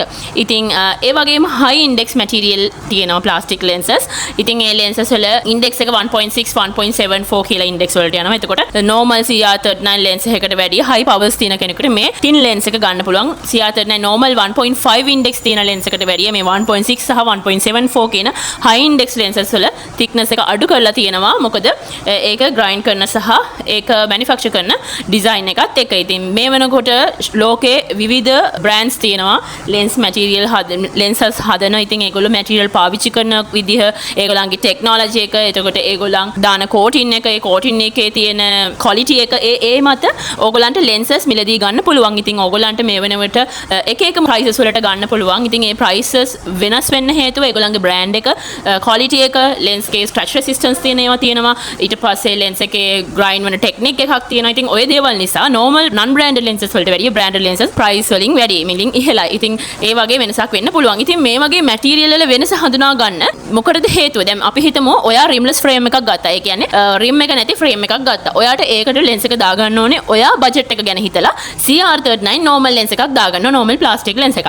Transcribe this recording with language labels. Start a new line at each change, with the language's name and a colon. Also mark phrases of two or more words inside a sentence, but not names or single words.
Sinhala: ඉතින් ඒ වගේම
English: high index material
Sinhala: තියෙනවා
English: plastic lenses.
Sinhala: ඉතින් ඒ lenses වල index එක 1.6 1.74 කියලා index වලට යනවා. එතකොට
English: normal CR39 lens
Sinhala: එකකට වැඩිය
English: high powers
Sinhala: තියෙන කෙනෙකුට මේ
English: thin lens
Sinhala: එක ගන්න පුළුවන්.
English: CR39 normal 1.5 index
Sinhala: තියෙන lens එකට වැඩිය මේ 1.6 සහ 1.74 කියන
English: high index lenses
Sinhala: වල thickness එක අඩු කරලා තියෙනවා. මොකද ඒක grind කරන සහ ඒක manufacture කරන design එකත් එක. ඉතින් මේ වෙනකොට ලෝකේ විවිධ brands තියෙනවා
English: lens material lenses
Sinhala: හදන. ඉතින් ඒගොල්ලෝ material පාවිච්චි කරන විදිහ, ඒගොල්ලන්ගේ technology එක, එතකොට ඒගොල්ලන් දාන coating එක, ඒ coating එකේ තියෙන quality එක ඒ මත ඕගොල්ලන්ට lenses මිලදී ගන්න පුළුවන්. ඉතින් ඕගොල්ලන්ට මේ වෙනකොට එක prices වලට ගන්න පුළුවන්. ඉතින් ඒ prices වෙනස් වෙන්න හේතුව ඒගොල්ලන්ගේ brand එක, quality එක, lens එකේ
English: stretch resistance
Sinhala: තියෙන ඒවා තියෙනවා. ඊට පස්සේ lens එකේ grind වෙන technique එකක් තියෙනවා. ඉතින් ඔය දේවල් නිසා
English: normal non branded lenses
Sinhala: වලට වැඩිය
English: branded lenses price
Sinhala: වලින් වැඩි මිලින් ඉහළයි. ඉතින් ඒ වගේ වෙනසක් වෙන්න පුළුවන්. ඉතින් මේ වගේ material වල වෙනස හඳුනා ගන්න මොකටද හේතුව? දැන් අපි හිතමු ඔයා
English: rimless frame
Sinhala: එකක් ගත්තා. ඒ කියන්නේ rim එක නැති frame එකක් ගත්තා. ඔයාට ඒකට lens එක දාගන්න ඕනේ ඔයා budget එක ගැන හිතලා
English: CR39 normal lens
Sinhala: එකක් දාගන්න,
English: normal plastic lens
Sinhala: එකක්.